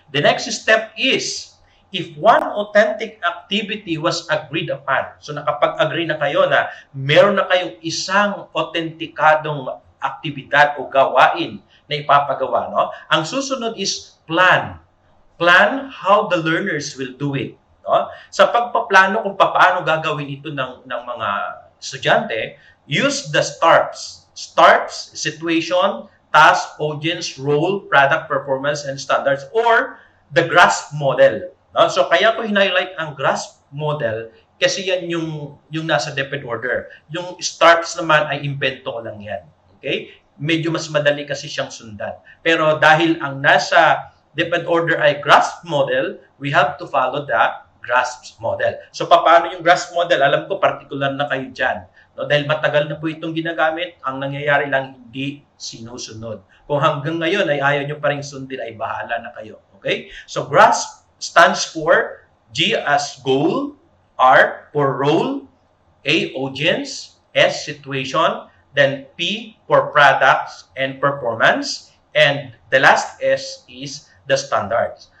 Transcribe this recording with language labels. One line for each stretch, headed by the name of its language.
English: The next step is, if one authentic activity was agreed upon,
Filipino: so nakapag-agree na kayo na meron na kayong isang authenticadong aktibidad o gawain na ipapagawa, no? Ang susunod is plan.
English: Plan how the learners will do it.
Filipino: No? Sa pagpaplano kung paano gagawin ito ng mga estudyante,
English: use the STARPs.
Filipino: STARPs, situation, task, audience, role, product, performance, and standards, or the GRASP model. No? So kaya ko highlight ang GRASP model kasi yan yung nasa depth and order. Yung STARPs naman ay invento ko lang yan. Okay? Medyo mas madali kasi siyang sundan. Pero dahil ang nasa depth and order ay GRASP model,
English: we have to follow the GRASP model.
Filipino: So paano yung GRASP model? Alam ko particular na kayo dyan. No, dahil matagal na po itong ginagamit, ang nangyayari lang hindi sinusunod. Kung hanggang ngayon ay ayaw nyo pa rin sundin, ay bahala na kayo.
English: Okay? So GRASP stands for G as goal, R for role, A audience, S situation, then P for products and performance, and the last S is the standards.